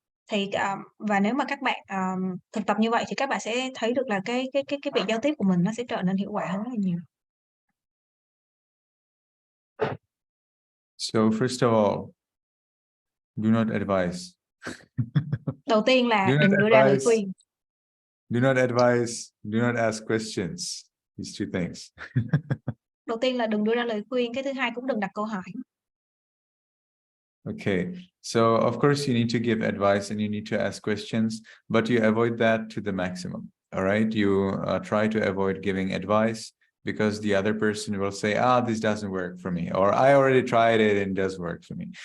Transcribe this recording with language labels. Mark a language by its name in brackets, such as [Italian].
[Vietnamese] Thì và nếu mà các bạn thực tập như vậy thì các bạn sẽ thấy được là cái việc giao tiếp của mình nó sẽ trở nên hiệu quả hơn rất là nhiều. [English] So first of all, do not advise. [Vietnamese] Đầu tiên là đừng đưa ra lời khuyên. [English] Do not advise, do not ask questions. These two things. [Vietnamese] Đầu tiên là đừng đưa ra lời khuyên, cái thứ hai cũng đừng đặt câu hỏi. [English] Okay, so of course you need to give advice and you need to ask questions, but you avoid that to the maximum. All right, you try to avoid giving advice because the other person will say, this doesn't work for me, or I already tried it and it does work for me.